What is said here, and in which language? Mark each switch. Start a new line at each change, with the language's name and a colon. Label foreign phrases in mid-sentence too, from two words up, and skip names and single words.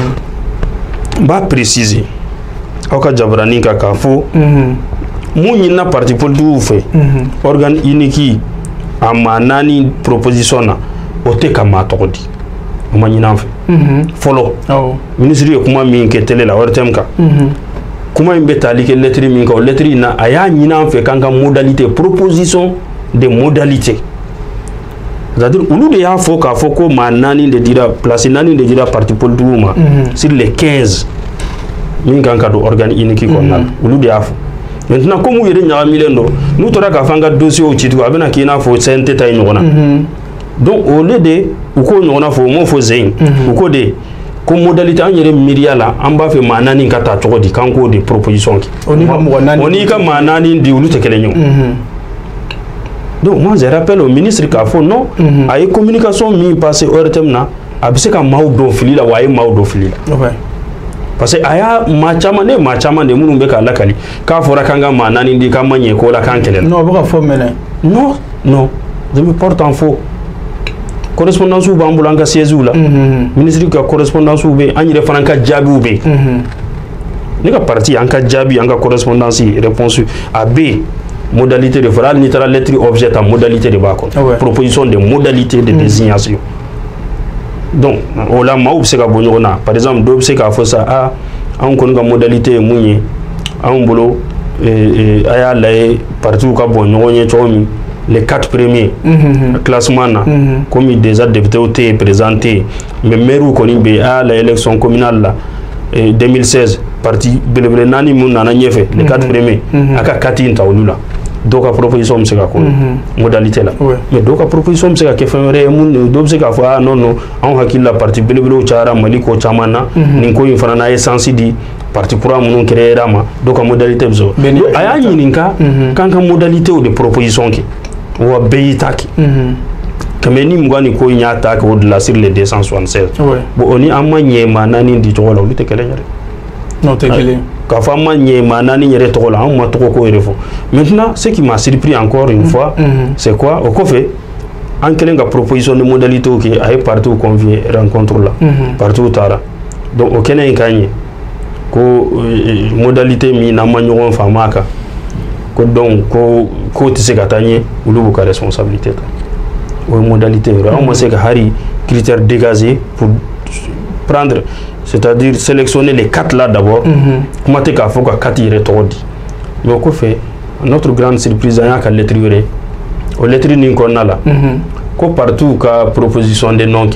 Bambara: n b'a préciser aw ka jabaranin kan k'a fɔ mun ɲinina
French: parti politique
Bambara: fɛ
French: organe unique
Bambara: a maa 4 proposition na o tɛ ka maa tɔgɔ di o ma ɲin'an fɛ fɔlɔ ministre ye kuma min kɛ télé la ORTM kan kuma in bɛ tali kɛ lettre min kan o lettre in na a y'a ɲin'an fɛ k'an ka
French: modalité proposition de modalité c'est-à-dire
Bambara: olu de y'a fɔ k'a fɔ ko maa 4 de dira place 4 de dira
French: parti politique
Bambara: ma
French: sur les 15
Bambara: min kan ka don
French: organe unique
Bambara: kɔnɔna la olu de y'a fɔ
French: maintenant comme
Bambara: u yɛrɛ ɲagamilen don n'u tora k'a fɔ an ka dossier ci tugun a bɛna k'i n'a fɔ CNT ta ye ɲɔgɔn na
French: donc au lieu de
Bambara: u k'o ɲɔgɔn na fɔ u m'o fɔ Zeyin u ko de ko modalité an yɛrɛ miiriya la an b'a fɛ maa 4 ka taa cogo di k'an k'o de proposition kɛ o n'i ka maa 4 di olu tɛ kelen ye o
French: donc moi je rappelle au ministre
Bambara: k'a fɔ non a ye communication min passé ORTM na a bɛ se ka maaw don fili la wa a ye maaw don fili la
French: parce que
Bambara: a y'a maa caman de minnu bɛ k'a lakali k'a fɔra k'an ka maa 4 di k'an ma ɲɛ ko la k'an kɛlɛ la non o bɛ ka fɔ mɛnɛ
French: non je me porte en faux correspondance
Bambara: b'an bolo an ka siège la ministre ka correspondance bɛ an yɛrɛ fana ka jaabiw bɛ ne ka parti an ka jaabi an ka
French: correspondance réponse
Bambara: a bɛ modalité de fɔra hali n'i taara
French: lettre objet
Bambara: ta modalité de b'a kɔnɔ
French: proposition de modalité de désignation donc
Bambara: o la maaw bɛ se ka bɔ ɲɔgɔn na
French: par exemple
Bambara: dɔw bɛ se k'a fɔ sa anw kɔni ka modalité ye mun ye anw bolo a y'a lajɛ partiw ka bɔ ɲɔgɔn ye cogo min
French: les 4 premiers classement
Bambara: na
French: comme déjà député
Bambara: tɛ yen président tɛ yen mais maire kɔni bɛ a y'a lajɛ
French: élection communale
Bambara: la 2016 parti belebele 4 mun nana ɲɛfɛ
French: les 4 premiers
Bambara: a ka 4 in ta olu la dɔw ka proposition bɛ se ka k'o modalité la mais dɔw ka proposition bɛ se ka kɛ fɛn wɛrɛ ye mun dɔw bɛ se k'a fɔ non anw hakili la parti belebelew cayara Mali ko caman na nin ko in fana n'a ye sansi di parti kura minnu créé ma dɔw ka modalité bɛ sɔrɔ a y'a ɲininka k'an ka
French: modalité de proposition
Bambara: kɛ wa bɛɛ y'i ta kɛ kɛmɛ ni 20 ni ko in y'a ta kɛ o de la
French: sur les 276 bon
Bambara: o ni an ma ɲɛ maa 4 di cogo la olu tɛ kelen yɛrɛ non tɛ kelen k'a fɔ an ma ɲɛ maa 4 yɛrɛ tɔgɔ la an ma tɔgɔ ko yɛrɛ fɔ
French: maintenant ce qui m'a surpris encore une fois c'est quoi
Bambara: o kɔfɛ an kɛlen ka
French: proposition de modalité
Bambara: kɛ a ye partiw convier rencontre la partiw taara donc o kɛnɛ in ka ɲɛ ko modalité min n'an ma ɲɔgɔn faamu a kan ko donc ko tɛ se ka taa ɲɛ olu b'u ka responsabilité ta o ye modalité yɛrɛ an ma se ka hari
French: critère dégagé pour prendre c'est-à-dire sélectionner les 4 là d'abord
Bambara: kuma tɛ k'a fɔ ka 4 yɛrɛ tɔgɔ di mais o kɔfɛ
French: notre grande surprise
Bambara: an y'a ka lettre wɛrɛ o lettre nin kɔnɔna la ko partout ka
French: proposition de nom
Bambara: kɛ